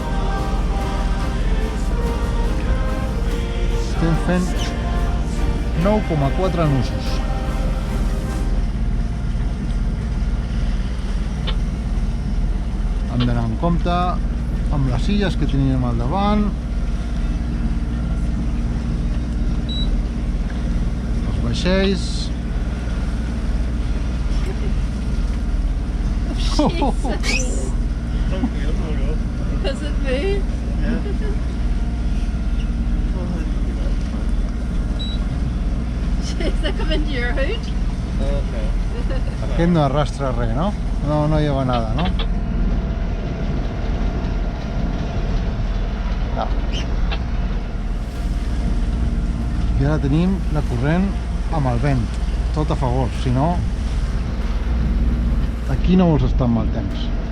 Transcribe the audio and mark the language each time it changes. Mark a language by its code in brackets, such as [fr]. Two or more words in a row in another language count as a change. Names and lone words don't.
[ca] Estem fent 9,4 nusos. Hem d'anar en compte amb les illes que tenim al davant, els vaixells. [en] Because of me? Jeez, they come into your hood? [ca] Aquest no arrastra res, no? [es] No lleva nada, no? No. [ca] I ara tenim la corrent amb el vent, tot a favor, si no aquí no vols estar amb mal temps.